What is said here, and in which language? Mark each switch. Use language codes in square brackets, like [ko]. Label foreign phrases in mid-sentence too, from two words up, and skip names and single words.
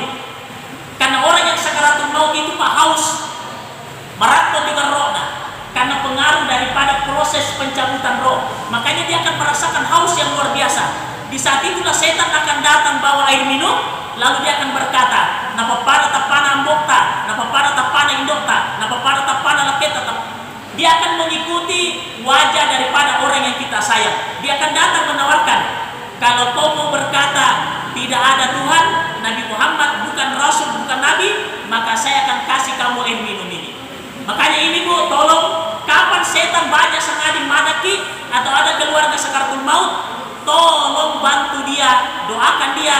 [id] Karena orang yang sakaratul maut itu Pak haus, meratot dengan rohnya, karena pengaruh daripada proses pencabutan roh. Makanya dia akan merasakan haus yang luar biasa. Di saat itulah setan akan datang bawa air minum, lalu dia akan berkata, [bug] napapada tapana ambokta, napapada tapana indokta, napapada tapana laketa. [id] Dia akan mengikuti wajah daripada orang yang kita sayang. Dia akan datang menawarkan, kalau kau mau berkata tidak ada Tuhan, Nabi Muhammad bukan Rasul, bukan Nabi, maka saya akan kasih kamu air minum ini. Makanya ini Bu, tolong kapan setan baca sangadi madaki atau ada keluarga sakaratul maut, tolong bantu dia, doakan dia.